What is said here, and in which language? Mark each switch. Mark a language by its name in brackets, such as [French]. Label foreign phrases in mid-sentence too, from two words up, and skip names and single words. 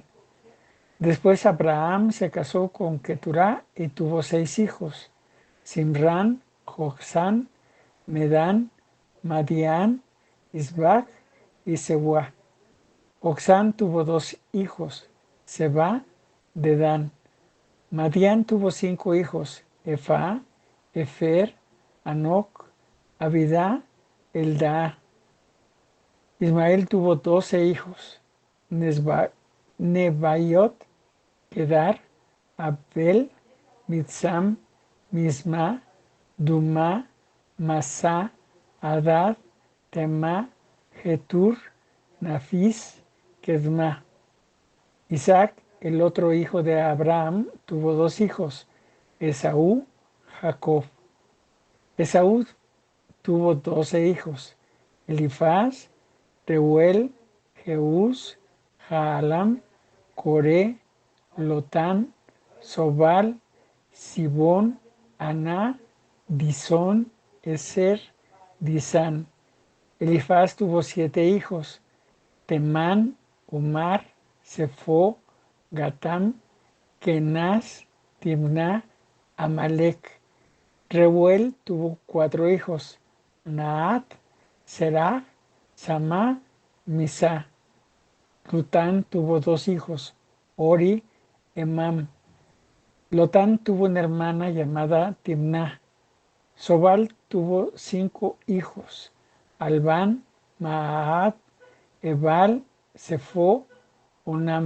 [Spanish] Después Abraham se casó con Keturá y tuvo 6 hijos: Simrán, Joksán, Medán, Madián, Isbac y Sebuá. Joksán tuvo 2 hijos: Seba, Dedán. Madián tuvo 5 hijos: Efá, Efer, Anoc, Abidá, Eldaa. Ismael tuvo 12 hijos: Nebaiot, Kedar, Abel, Mitsam, Misma, Duma, Masá, Hadad, Temá, Getur, Nafis, Kedma. Isaac, el otro hijo de Abraham, tuvo dos hijos, Esaú, Jacob. Esaú tuvo 12 hijos, Elifaz, Reuel, Jeús, Jaalam, Coré, Lotán, Sobal, Sibón, Aná, Disón, Eser, Disán. Elifaz tuvo 7 hijos, Temán, Omar, Sefo, Gatam, Kenaz, Timná, Amalek. Reuel tuvo 4 hijos, Naat, Serach, Samá, Misá. Lotán tuvo 2 hijos, Ori, Emam. Lotán tuvo una hermana llamada Timná. Sobal tuvo 5 hijos, Albán, Maat, Ebal, Sefo, Onam.